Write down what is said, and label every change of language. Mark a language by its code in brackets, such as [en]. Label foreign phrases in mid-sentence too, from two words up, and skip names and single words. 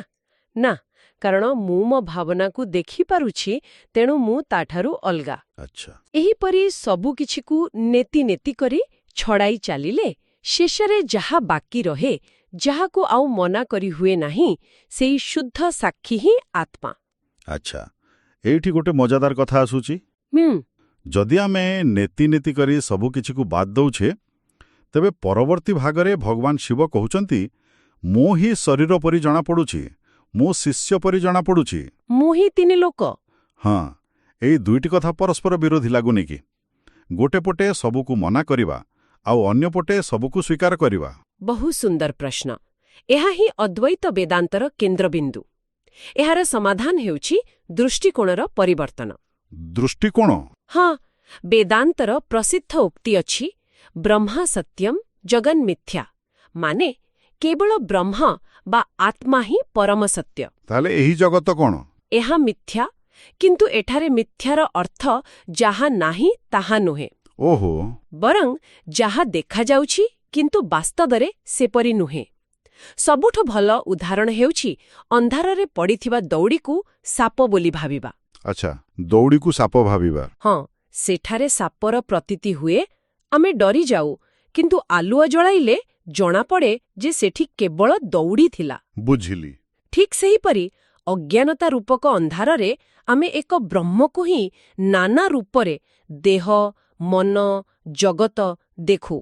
[or] ନା, କାରଣ ମୁଁ ମୋ ଭାବନା କୁ ଦେଖି ପାରୁଛି ତେଣୁ ମୁଁ ତାଠାରୁ ଅଲଗା। अच्छा ଏହି ପରି ସବୁ କିଛିକୁ [sa] नेति नेति [or] କରି ଛଡ଼ାଇ ଚାଲିଲେ ଶେଷରେ ଯାହା ବାକି ରହେ, ଯାହାକୁ ଆଉ ମନା କରି ହୁଏ ନାହିଁ, ସେହି ଶୁଦ୍ଧ ସାକ୍ଷୀ ହିଁ ଆତ୍ମା। ଅଚ୍ଛା ଏଠି ଗୋଟେ ମଜାଦାର କଥା ଆସୁଛି। ଯଦି ଆମେ [sa] नेति नेति [or] କରି ସବୁ କିଛିକୁ ବାଦ ଦେଉଛେ, ତେବେ ପରବର୍ତ୍ତୀ ଭାଗରେ ଭଗବାନ ଶିବ କହୁଛନ୍ତି ମୁଁ ହିଁ ଶରୀର ପରି ଜଣା ପଡୁଛି, ମୋ ଶିଷ୍ୟ ପରି ଜଣା ପଡୁଛି, ମୁଁ ହିଁ ତିନି ଲୋକ। ହଁ ଏଇ ଦୁଇଟି କଥା ପରସ୍ପର ବିରୋଧୀ ଲାଗୁନି କି? ଗୋଟେ ପଟେ ସବୁକୁ ମନା କରିବା ଆଉ ଅନ୍ୟ ପଟେ ସବୁକୁ ସ୍ୱୀକାର କରିବା। ବହୁ ସୁନ୍ଦର ପ୍ରଶ୍ନ। ଏହା ହିଁ ଅଦ୍ୱୈତ ବେଦାନ୍ତର କେନ୍ଦ୍ରବିନ୍ଦୁ। ଏହାର ସମାଧାନ ହେଉଛି ଦୃଷ୍ଟିକୋଣର ପରିବର୍ତ୍ତନ। दृष्टिकोण? ହଁ ବେଦାନ୍ତର ପ୍ରସିଦ୍ଧ ଉକ୍ତି ଅଛି [sa] ब्रह्मा सत्यम जगन मिथ्या, [or] ମାନେ କେବଳ ବ୍ରହ୍ମ ବା ଆତ୍ମା ହିଁ ପରମ ସତ୍ୟ। ତା'ହେଲେ ଏହି ଜଗତ କଣ? ଏହା ମିଥ୍ୟା, କିନ୍ତୁ ଏଠାରେ ମିଥ୍ୟାର ଅର୍ଥ ଯାହା ନାହିଁ ତାହା ନୁହେଁ। ओहो। ବରଂ ଯାହା ଦେଖା ଯାଉଛି କିନ୍ତୁ ବାସ୍ତବରେ ସେପରି ନୁହେଁ। ସବୁଠୁ ଭଲ ଉଦାହରଣ ହେଉଛି ଅନ୍ଧାରରେ ପଡ଼ିଥିବା ଦଉଡ଼ିକୁ ସାପ ବୋଲି ଭାବିବା। ଆଚ୍ଛା, ଦୌଡ଼ିକୁ ସାପ ଭାବିବା। ହଁ, ସେଠାରେ ସାପର ପ୍ରତୀତି ହୁଏ, ଆମେ ଡରିଯାଉ, କିନ୍ତୁ ଆଲୁଅ ଜଳାଇଲେ ଜଣାପଡ଼େ ଯେ ସେଠି କେବଳ ଦୌଡ଼ି ଥିଲା। ବୁଝିଲି। ଠିକ୍ ସେହିପରି ଅଜ୍ଞାନତା ରୂପକ ଅନ୍ଧାରରେ ଆମେ ଏକ ବ୍ରହ୍ମକୁ ହିଁ ନାନା ରୂପରେ ଦେହ, ମନ, ଜଗତ ଦେଖୁ।